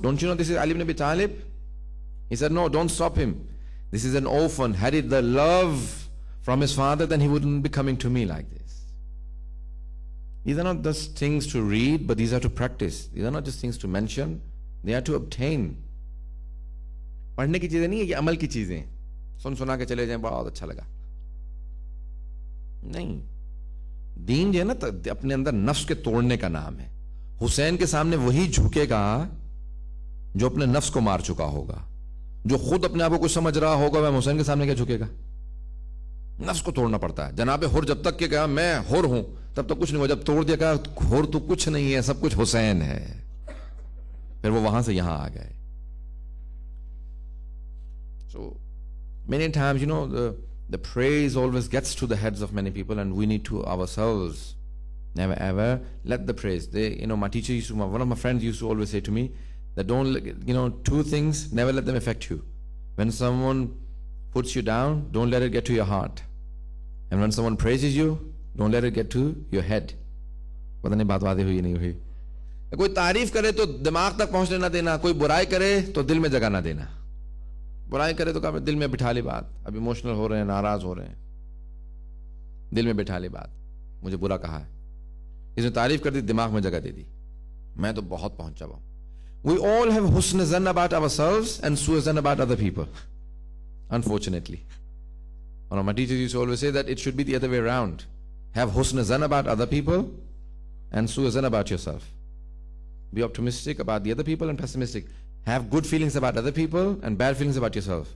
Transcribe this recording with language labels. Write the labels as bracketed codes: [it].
[en] Don't you know this is Ali ibn Abi Talib? He said, no, don't stop him. This is an orphan. Had it the love from his father, then he wouldn't be coming to me like this. These are not just things to read, but these are to practice. These are not just things to mention. They are to obtain. [ur] پڑھنے کی چیزیں نہیں ہے، یہ عمل کی چیزیں. سنا کے چلے جائیں بہت اچھا لگا. نہیں، دین جو ہے نا اپنے اندر نفس کے توڑنے کا نام ہے. حسین کے سامنے وہی جھکے گا جو اپنے نفس کو مار چکا ہوگا. جو خود اپنے آپ کو کچھ سمجھ رہا ہوگا وہ حسین کے سامنے کیا جھکے گا؟ نفس کو توڑنا پڑتا ہے. جناب حر جب تک کہ کہا میں حر ہوں تب تک کچھ نہیں ہوا. جب توڑ دیا کہا حر تو کچھ نہیں ہے، سب کچھ حسین ہے. پھر وہ وہاں سے یہاں آ گئے. [en] So many times, the praise always gets to the heads of many people, and we need to ourselves never ever let the praise. My teacher one of my friends used to always say to me that don't, 2 things, never let them affect you. When someone puts you down, don't let it get to your heart. And when someone praises you, don't let it get to your head. [ur] پتہ نہیں بات واضح ہوئی نہیں ہوئی. کوئی تعریف کرے تو دماغ تک پہنچنے نہ دینا, کوئی برائی کرے تو دل میں جگہ نہ دینا. برائی کرے تو دل میں بٹھا لی بات, اب ایموشنل ہو رہے ہیں, ناراض ہو رہے ہیں, دل میں بٹھا لی بات, مجھے برا کہا ہے. اس نے تعریف کر دی, دماغ میں جگہ دے دی, میں تو بہت پہنچا ہوا. [en] We all have husn zan about ourselves and su'u zan about other people, unfortunately. One of my teachers used to always say that it should be the other way around. Have husn zan about other people and su'u zan about yourself. Be optimistic about the other people and pessimistic. Have good feelings about other people and bad feelings about yourself.